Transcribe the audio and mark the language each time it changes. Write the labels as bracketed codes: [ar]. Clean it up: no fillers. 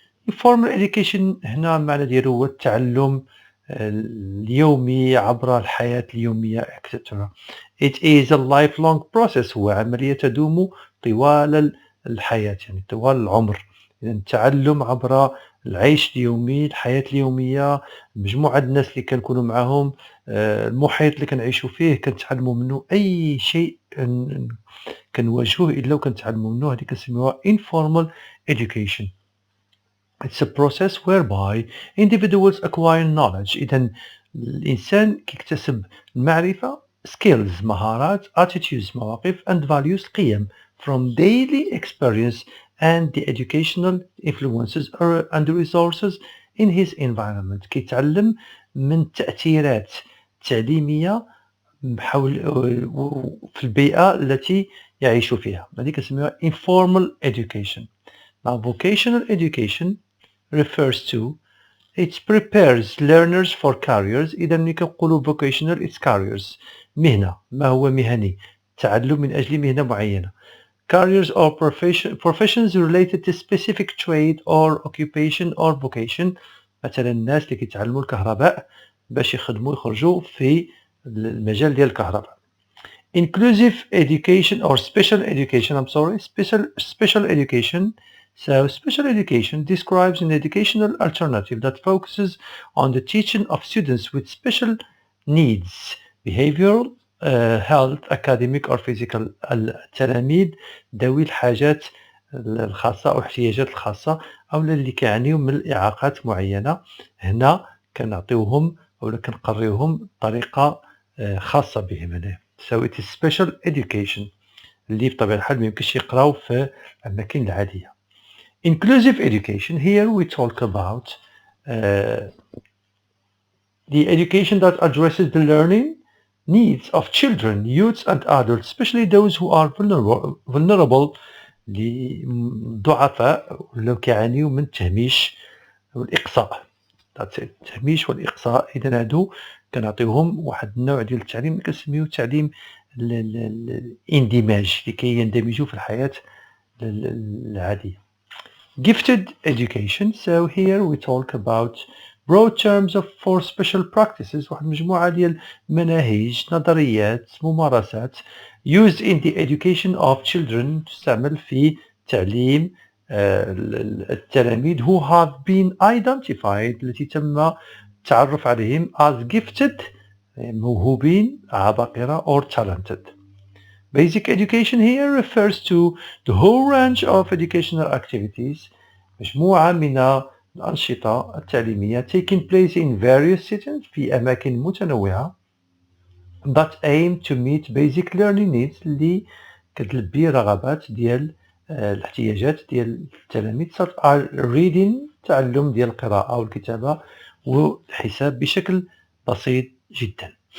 [ar] Informal education هنا معنى ديالو هو التعلم اليومي عبر الحياة اليومية etc. [en] It is a lifelong process. [ar] هو عملية تدوم طوال الحياة يعني طوال العمر. إذا التعلم عبر العيش اليومي الحياة اليومية مجموعة الناس اللي كنكونوا معهم المحيط اللي كنعيشوا فيه كنتعلموا منه أي شيء كنواجهوه إلا وكنتعلموا منه. هذه كنسميوها [en] informal education. It's a process whereby individuals acquire knowledge. [ar] إذا الإنسان كيكتسب المعرفة [en] skills مهارات attitudes مواقف and values قيم from daily experience and the educational influences and resources in his environment. كيتعلم من التأثيرات التعليمية حول في البيئة التي يعيش فيها. [ar] هذه كنسميوها [en] informal education. Now vocational education refers to it prepares learners for careers. [ar] إذا ملي كنقولوا vocational [en] it's careers [ar] مهنة ما هو مهني تعلم من أجل مهنة معينة. [en] Careers or professions related to specific trade or occupation or vocation. [ar] مثلا الناس اللي كيتعلموا الكهرباء باش يخدموا يخرجوا في المجال ديال الكهرباء. [en] Inclusive education or special education, special education. So special education describes an educational alternative that focuses on the teaching of students with special needs, behavioral, health, academic or physical. [ar] التلاميذ ذوي الحاجات الخاصة أو الاحتياجات الخاصة أو اللي كيعانيوا من الإعاقات معينة. هنا كنعطيوهم أو كنقريوهم طريقة خاصة بهم هنا. [en] So it is special education [ar] اللي بطبيعة الحال ما يمكنش يقراو في الأماكن العادية. [en] Inclusive education, here we talk about the education that addresses the learning needs of children, youths and adults, especially those who are vulnerable [ar] للضعفاء اللي كيعانيوا من التهميش والإقصاء. [en] That's it. [ar] التهميش والإقصاء. إذا هادو كنعطيوهم واحد النوع ديال التعليم كنسميوه التعليم الاندماج لكي يندمجوا في الحياة العادية. [en] Gifted education. So here we talk about broad terms for special practices. [ar] واحد مجموعة ديال مناهج نظريات ممارسات [en] used in the education of children [ar] تستعمل في تعليم التلاميذ [en] who have been identified [ar] التي تم التعرف عليهم [en] as gifted [ar] موهوبين عباقرة [en] or talented. Basic education here refers to the whole range of educational activities [ar] مجموعة من الأنشطة التعليمية [en] taking place in various settings [ar] في أماكن متنوعة [en] that aim to meet basic learning needs [ar] اللي كتلبي رغبات ديال الاحتياجات ديال التلاميذ [en] such as reading [ar] تعلم ديال القراءة والكتابة والحساب بشكل بسيط جدا.